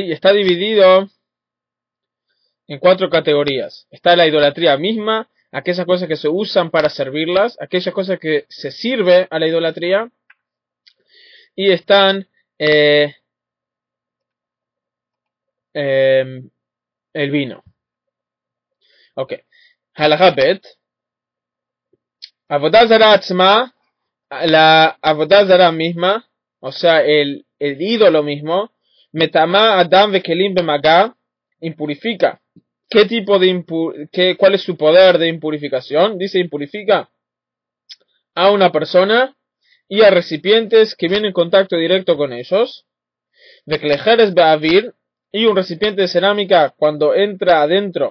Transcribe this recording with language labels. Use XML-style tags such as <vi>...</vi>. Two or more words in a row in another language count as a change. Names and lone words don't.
<es>Y está dividido en 4 categorías. Está la idolatría misma, aquellas cosas que se usan para servirlas, aquellas cosas que se sirve a la idolatría, y están el vino. Ok.</es> <he>הלכה ב. עבודה זרה עצמה,</he> <es>la Avodah Zarah misma, o sea, el ídolo mismo,</es> <he>מטמאה אדם וכלים במגע, impurifica.</he> <es>¿Qué tipo de cuál es su poder de impurificación? Dice impurifica a una persona y a recipientes que vienen en contacto directo con ellos.</es> <he>וכלי חרס באויר,</he> <es>y un recipiente de cerámica cuando entra adentro.</es>